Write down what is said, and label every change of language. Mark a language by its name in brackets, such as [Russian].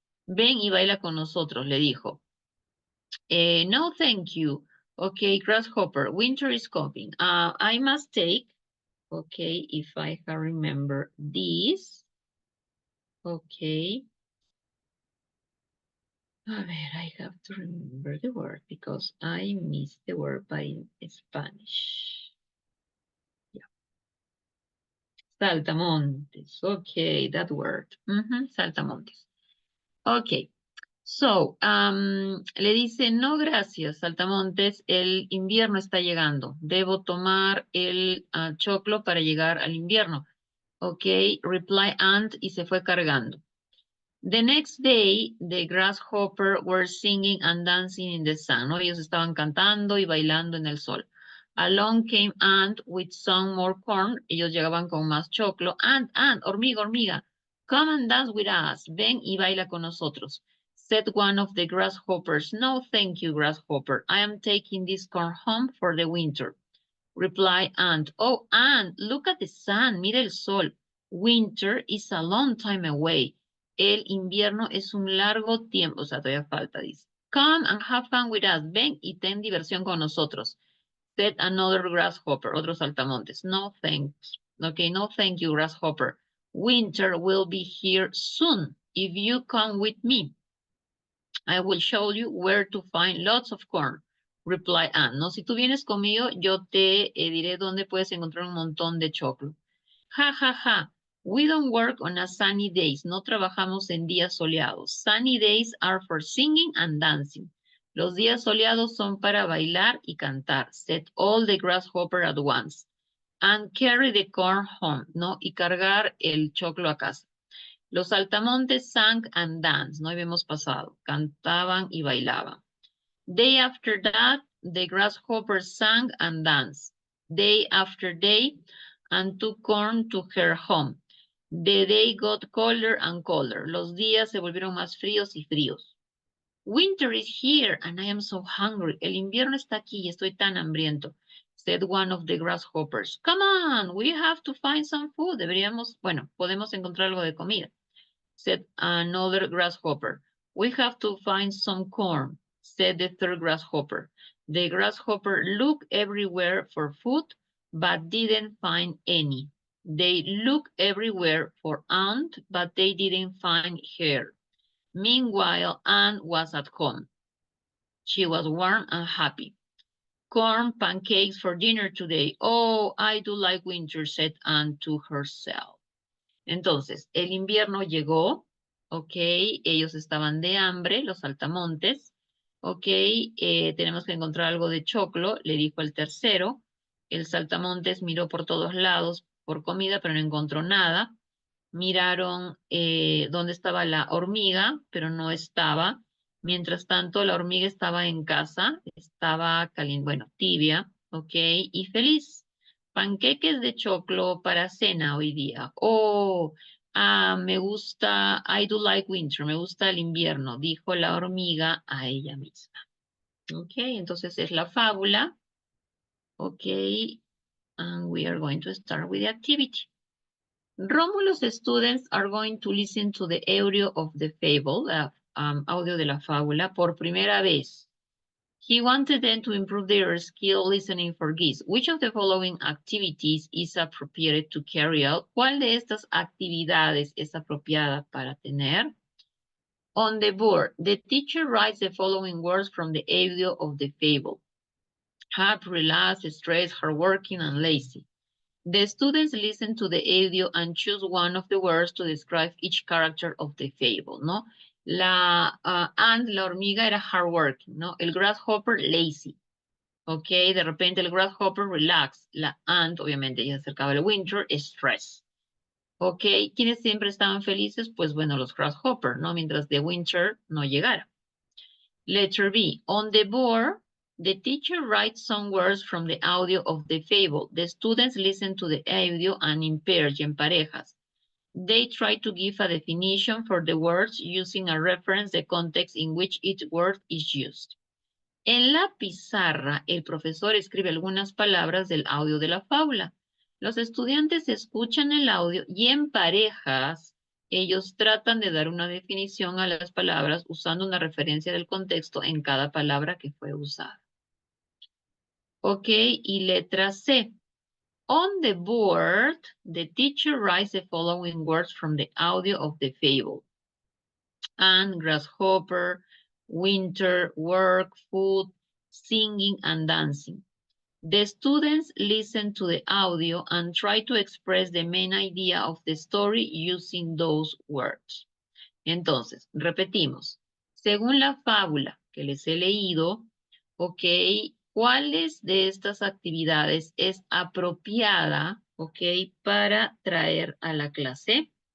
[Spanish] Ven y baila con nosotros, le dijo. [English] No, thank you. Okay, grasshopper, winter is coming. I must take, okay, if I can remember this. Okay. [Spanish] A ver, [English] I have to remember the word because I missed the word by Spanish. Yeah. Saltamontes. Okay, that word. Saltamontes. Okay. [Spanish] So, le dice, no gracias, Saltamontes, el invierno está llegando. Debo tomar el choclo para llegar al invierno. Ok, reply ant y se fue cargando. [English] The next day, the grasshopper were singing and dancing in the sun. [Spanish] ¿No? Ellos estaban cantando y bailando en el sol. [English] Along came ant with some more corn. [Spanish] Ellos llegaban con más choclo. Ant, hormiga, hormiga. [English] Come and dance with us. [Spanish] Ven y baila con nosotros. [English] Said one of the grasshoppers. No, thank you, grasshopper. I am taking this corn home for the winter. Replied ant. Oh, ant, look at the sun. [Spanish] Mira el sol. [English] Winter is a long time away. [Spanish] El invierno es un largo tiempo. O sea, todavía falta, dice. [English] Come and have fun with us. [Spanish] Ven y ten diversión con nosotros. [English] Said another grasshopper. [Spanish] Otros saltamontes. [English] No thanks. Okay, no thank you, grasshopper. Winter will be here soon if you come with me. I will show you where to find lots of corn. Reply Anne. [Spanish] No, si tú vienes conmigo, yo te diré dónde puedes encontrar un montón de choclo. Ja, ja, ja. [English] We don't work on a sunny days. [Spanish] No trabajamos en días soleados. [English] Sunny days are for singing and dancing. [Spanish] Los días soleados son para bailar y cantar. [English] Said all the grasshopper at once. And carry the corn home. [Spanish] No, y cargar el choclo a casa. Los saltamontes [English] sang and danced. [Spanish] No habíamos pasado. Cantaban y bailaban. [English] Day after that, the grasshoppers sang and danced. Day after day, and took corn to her home. The day got colder and colder. Los días se volvieron más fríos y fríos. Winter is here, and I am so hungry. [Spanish] El invierno está aquí y estoy tan hambriento, [English] said one of the grasshoppers. Come on, we have to find some food. [Spanish] Podemos encontrar algo de comida, [English] said another grasshopper. We have to find some corn, said the third grasshopper. The grasshopper looked everywhere for food, but didn't find any. They looked everywhere for Ant, but they didn't find her. Meanwhile, Ant was at home. She was warm and happy. Corn pancakes for dinner today. Oh, I do like winter, said Ant to herself. [Spanish] Entonces, el invierno llegó, ok, ellos estaban de hambre, los saltamontes, ok, tenemos que encontrar algo de choclo, le dijo el tercero. El saltamontes miró por todos lados por comida, pero no encontró nada. Miraron dónde estaba la hormiga, pero no estaba. Mientras tanto, la hormiga estaba en casa, estaba caliente, bueno, tibia, ok, y feliz. Panqueques de choclo para cena hoy día. Oh, me gusta, [English] I do like winter, [Spanish] me gusta el invierno, dijo la hormiga a ella misma. Ok, entonces es la fábula. [English] Ok, and we are going to start with the activity. Romulus students are going to listen to the audio of the fable, [Spanish] audio de la fábula, por primera vez. [English] He wanted them to improve their skill listening for geese. Which of the following activities is appropriate to carry out? [Spanish] ¿Cuál de estas actividades es apropiada para tener? [English] On the board, the teacher writes the following words from the audio of the fable. Happy, relaxed, stressed, hardworking, and lazy. The students listen to the audio and choose one of the words to describe each character of the fable, ¿no? [Spanish] La ant, la hormiga, era hardworking, ¿no? El grasshopper, lazy. Ok, de repente el grasshopper, relax. La ant, obviamente, ya se acercaba el winter, stress. Ok, ¿quiénes siempre estaban felices? Pues bueno, los grasshopper, ¿no? Mientras the winter no llegara. [English] Letter B, on the board, the teacher writes some words from the audio of the fable. The students listen to the audio and in pairs, [Spanish] en parejas. [English] They try to give a definition for the words using a reference the context in which each word is used. [Spanish] En la pizarra, el profesor escribe algunas palabras del audio de la fábula. Los estudiantes escuchan el audio y en parejas, ellos tratan de dar una definición a las palabras usando una referencia del contexto en cada palabra que fue usada. Ok, y letra C. [English] On the board, the teacher writes the following words from the audio of the fable. Ant, grasshopper, winter, work, food, singing, and dancing. The students listen to the audio and try to express the main idea of the story using those words. [Spanish] Entonces, repetimos. Según la fábula que les he leído, ok, ¿cuáles de estas actividades es apropiada, ok, para traer a la clase?